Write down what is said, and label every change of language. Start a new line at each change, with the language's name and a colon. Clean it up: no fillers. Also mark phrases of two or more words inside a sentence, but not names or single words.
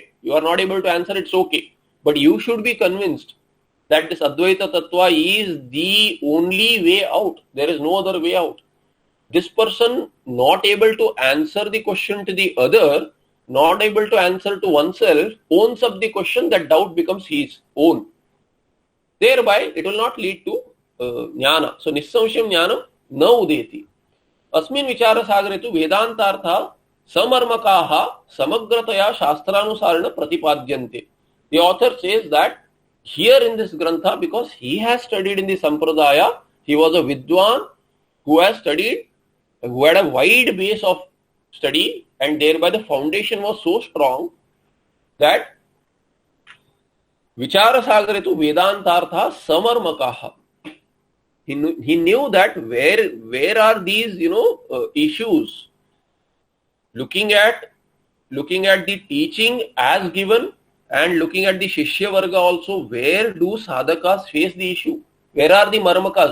English: You are not able to answer, it's okay. But you should be convinced that this
Sanskrit: अद्वैत तत्त्व
English: is the only way out. There is no other way out. This person not able to answer the question to the other, not able to answer to oneself, owns up the question, that doubt becomes his own. Thereby, it will not lead to jnana.
Sanskrit: So, निस्संशयं ज्ञानं न उदेति। अस्मिन् विचार सागरेतु वेदान्तार्थ समर्मकाः समग्रतया शास्त्रानुसरण प्रतिपद्यन्ते.
English: The author says that here in this grantha, because he has studied in the sampradaya, he was a vidwan who has studied, who had a wide base of study, and thereby the foundation was so strong that
Sanskrit: विचार सागरेतु वेदान्तार्थ समर्मकाः.
English: He knew that where are these issues. Looking at the teaching as given and looking at the
Sanskrit: शिष्य वर्ग
English: also, where do sadhakas face the issue? Where are the marmakas?